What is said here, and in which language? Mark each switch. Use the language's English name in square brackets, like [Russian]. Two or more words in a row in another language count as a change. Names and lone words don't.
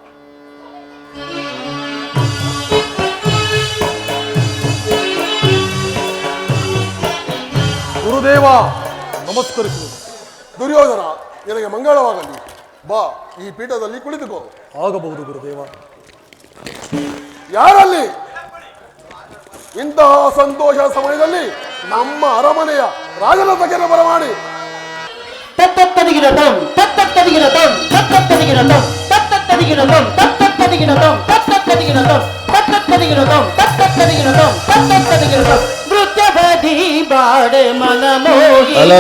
[Kannada] ಗುರುದೇವ, ನಮಸ್ಕರಿಸುವುದು. ದುರ್ಯೋಧನ, ನಿನಗೆ ಮಂಗಳವಾಗಲಿ. ಬಾ, ಈ ಪೀಠದಲ್ಲಿ ಕುಳಿತುಕೋ. ಆಗಬಹುದು ಗುರುದೇವ. ಯಾರಲ್ಲಿ ಇಂತಹ ಸಂತೋಷ ಸಮಯದಲ್ಲಿ ನಮ್ಮ ಅರಮನೆಯ ರಾಜನ ಬಗ್ಗೆ ಬರಮಾಡಿ. ತತ್ತತ್ತದಿಗಿರತಂ ತತ್ತತ್ತದಿಗಿರತಂ ತತ್ತತ್ತದಿಗಿರತಂ ತತ್ತತ್ತದಿಗಿರತಂ ತತ್ತತ್ತದಿಗಿರತಂ ತತ್ತತ್ತದಿಗಿರತಂ ತತ್ತತ್ತದಿಗಿರತಂ ತತ್ತತ್ತದಿಗಿರತಂ ತತ್ತತ್ತದಿಗಿರತಂ ನೃತ್ಯವದಿ ಬಾಡೆ ಮನಮೋಹಿ.